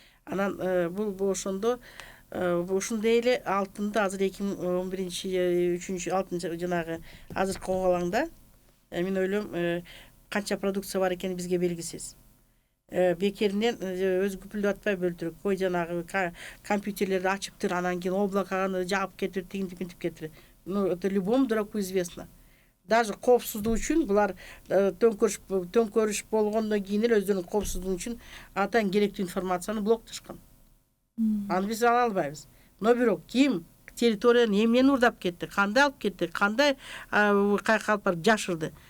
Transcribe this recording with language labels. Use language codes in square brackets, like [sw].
[ky] Анан бул ошондо ушундай эле алтынды азыр 2011-3 алтын жанагы азыр коогалаңда Мен ойлойм канча продукция бар экени бизге белгисиз. Бекеринен өзү күпүлдөп атпай бөлтүрүк. Кой жанагы компьютерлерди ачыптыр, анан кийин облаканы жаап кетип, тигинтип кетип. [ru] Это любому дураку известно. [ky] Даже коопсуздук үчүн булар төңкөрүш болгондон кийин эле өздөрүнүн коопсуздугу үчүн атайын керектүү информацияны блоктошкон. Аны биз ала албайбыз. Но бирок ким территорияны эмнени урдап кетти, кандай алып кетти, кандай кайка алып барып жашырды.